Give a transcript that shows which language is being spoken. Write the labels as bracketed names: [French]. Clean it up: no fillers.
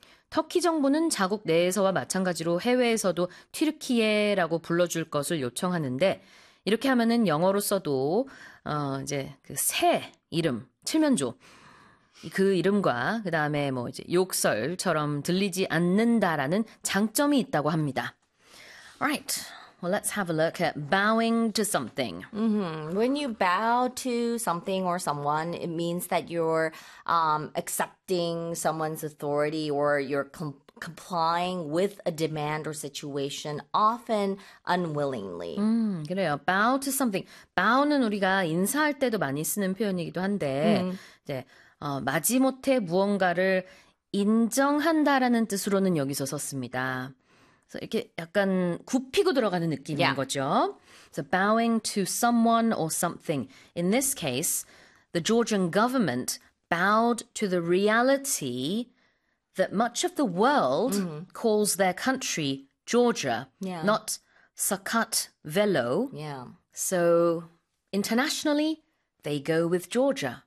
[Korean] 터키 정부는 자국 내에서와 마찬가지로 해외에서도 튀르키예라고 불러줄 것을 요청하는데 이렇게 하면은 영어로 써도 이제 그 새 이름 칠면조 그 이름과 그 다음에 뭐 이제 욕설처럼 들리지 않는다라는 장점이 있다고 합니다. [English] Alright, well let's have a look at bowing to something. When you bow to something or someone, it means that you're accepting someone's authority or you're complying with a demand or situation, often unwillingly. [Korean] 그래요. [English] Bow to something. [Korean] Bow는 우리가 인사할 때도 많이 쓰는 표현이기도 한데 이제 마지못해 무언가를 인정한다라는 뜻으로는 여기서 썼습니다. 그래서 이렇게 약간 굽히고 들어가는 느낌인 [English] yeah. [Korean] 거죠. [English] So bowing to someone or something. In this case, the Georgian government bowed to the reality that much of the world calls their country Georgia, not Saakashvili. So internationally, they go with Georgia.